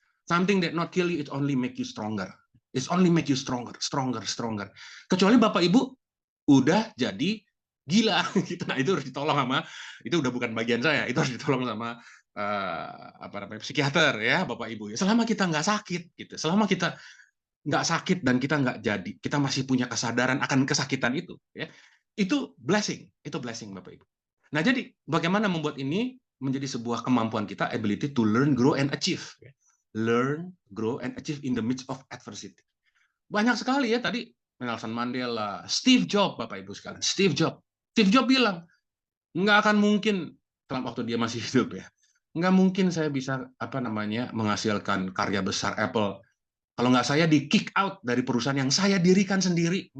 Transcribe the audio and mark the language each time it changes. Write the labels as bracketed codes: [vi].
[en] Something that not kill you, it only make you stronger. It's only make you stronger, stronger, stronger. [id] Kecuali Bapak Ibu udah jadi gila gitu. Nah, itu harus ditolong sama, itu udah bukan bagian saya, itu harus ditolong sama apa namanya, psikiater ya Bapak Ibu. Selama kita nggak sakit gitu, selama kita nggak sakit dan kita nggak jadi, kita masih punya kesadaran akan kesakitan itu ya, itu blessing Bapak Ibu. Nah, jadi bagaimana membuat ini menjadi sebuah kemampuan kita, [en] ability to learn, grow and achieve. Learn, grow and achieve in the midst of adversity. [id] Banyak sekali ya tadi, Nelson Mandela, Steve Jobs, Bapak Ibu sekalian. Steve Jobs bilang, nggak akan mungkin dalam waktu dia masih hidup ya, nggak mungkin saya bisa menghasilkan karya besar Apple kalau nggak saya di kick out dari perusahaan yang saya dirikan sendiri.